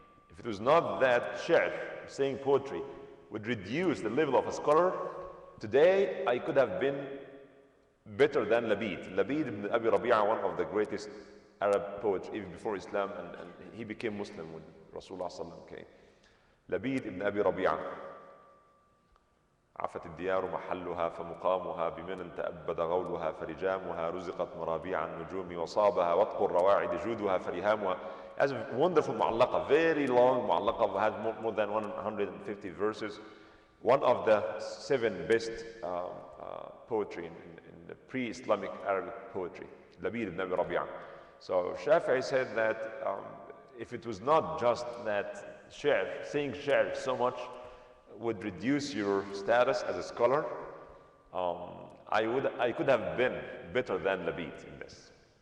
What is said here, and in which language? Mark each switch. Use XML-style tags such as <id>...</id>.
<en>If it was not that shi'r, saying poetry, would reduce the level of a scholar, today I could have been better than Labid. Labid ibn Abi Rabi'a, one of the greatest Arab poets even before Islam, and he became Muslim when Rasulullah came. Labid ibn Abi Rabi'a.</en> <ar>عفت الديار محلها فمقامها بمن تأبد غولها فرجامها رزقت مرابيع النجوم وصابها وطق الرواعد جودها فرهامها.</ar> <en>Has a wonderful mu'allaqa, very long mu'allaqa, has more than 150 verses. One of the 7 best poetry in the pre-Islamic Arabic poetry, Labid ibn Abi Rabi'a. So Shafi'i said that if it was not just that saying shi'r so much would reduce your status as a scholar, I could have been better than Labid in this.</en>